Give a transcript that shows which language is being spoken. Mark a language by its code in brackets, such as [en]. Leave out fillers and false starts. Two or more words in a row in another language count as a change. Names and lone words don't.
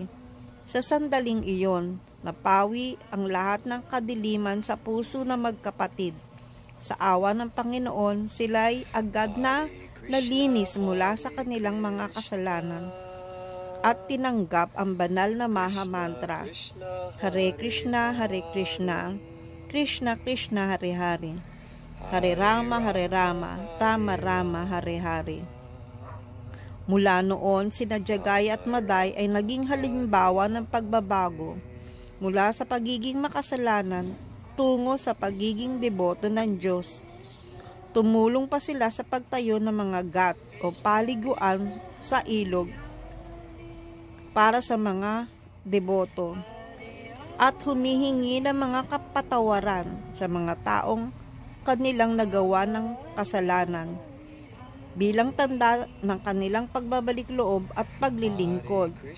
[tl] Sa sandaling iyon, napawi ang lahat ng kadiliman sa puso ng magkapatid. Sa awa ng Panginoon, sila'y agad na nalinis mula sa kanilang mga kasalanan at tinanggap ang banal na Maha Mantra, Hare Krishna, Krishna Krishna, Hare Hare, Hare Rama, Rama Rama, Hare Hare. Mula noon, sina Jagay at Maday ay naging halimbawa ng pagbabago mula sa pagiging makasalanan tungo sa pagiging deboto ng Diyos. Tumulong pa sila sa pagtayo ng mga ghat o paliguan sa ilog para sa mga deboto at humihingi ng mga kapatawaran sa mga taong kanilang nagawa ng kasalanan bilang tanda ng kanilang pagbabalik loob at paglilingkod.